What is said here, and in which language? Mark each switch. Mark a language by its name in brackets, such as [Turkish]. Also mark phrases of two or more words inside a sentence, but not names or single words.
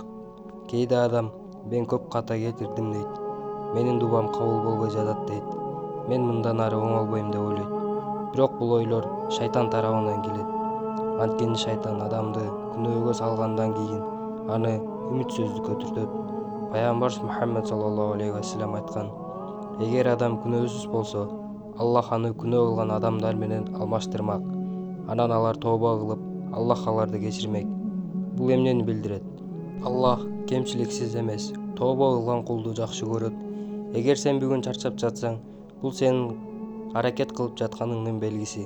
[Kyrgyz] Кээде адам мен көп ката кетирдим дейт. Менин дубам кабыл болбой жатат дейт. Мен мындан ары оңолбойм деп ойлойт. Бирок бул ойлор шайтан тарабынан келет. Анткени шайтан адамды күнөөгө салгандан кийин аны үмүтсүздүккө түртөт. Пайгамбар Мухаммед [Arabic] صلى الله عليه وسلم [Kyrgyz] айткан: эгер адам күнөөсүз болсо, Аллах аны күнөө кылган адамдар менен алмаштырмак. Анан алар тооба кылып, Аллах аларды кечирмек. Бул эмнени билдирет? Аллах кемчиликсиз эмес, тооба кылган кулду жакшы көрөт. Эгер сен бүгүн чарчап жатсаң, бул сенин аракет кылып жатканыңдын белгиси.